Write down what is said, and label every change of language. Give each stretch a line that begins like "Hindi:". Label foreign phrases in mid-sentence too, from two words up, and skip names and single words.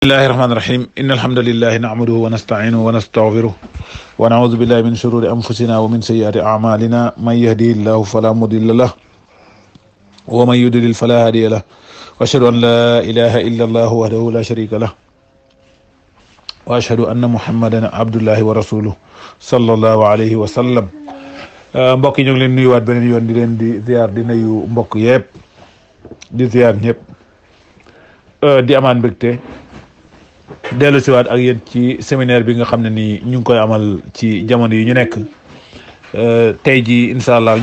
Arabic: الله الرحمن الرحيم إن الحمد لله نعمده ونستعينه ونستغفره ونعوذ بالله من شرور أنفسنا ومن سيئات أعمالنا من يهدي الله فلا مضل له ومن يضلل فلا هادي له وأشهد أن لا إله إلا الله وحده لا شريك له وأشهد أن محمدا عبد الله ورسوله صلى الله عليه وسلم
Wolof: mbokk yi ñu ngi leen nuyuwaat beneen yoon di leen di ziar di nuyu mbokk yëpp di ziar ñëpp di amaan mbégte dellu siwaat ak yéen ci séminaire bi nga xam ne nii ñu ngi koy amal ci jamono yi ñu nekk tey ji
Arabic: إن شاء الله